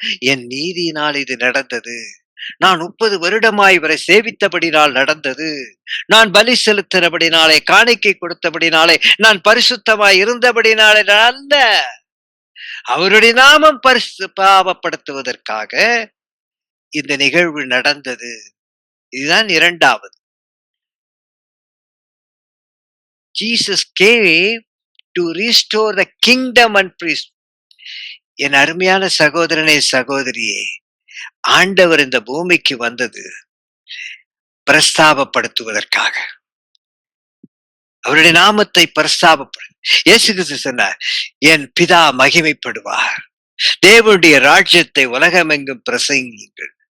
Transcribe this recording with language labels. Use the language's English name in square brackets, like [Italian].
[Tamil] என் நீதியினால் இது நடந்தது, நான் 30 வருடமாய் இவரை சேவித்தபடினால் நடந்தது, நான் பலி செலுத்தினபடினாலே, காணிக்கை கொடுத்தபடினாலே, நான் பரிசுத்தமாய் இருந்தபடினாலே அல்ல, அவருடைய நாமம் பாவப்படுத்துவதற்காக இந்த நிகழ்வு நடந்தது. இதுதான் இரண்டாவது. [English] Jesus came to restore the kingdom and priest. [Tamil] என் அருமையான சகோதரனே, சகோதரியே, ஆண்டவர் இந்த பூமிக்கு வந்தது பிரஸ்தாபப்படுத்துவதற்காக. அவருடைய நாமத்தை பிரஸ்தாபப்படு. இயேசு கிறிஸ்து சொன்னார், என் பிதா மகிமைப்படுவார், தேவனுடைய ராஜ்யத்தை உலகமெங்கும் பிரசங்கியுங்கள்.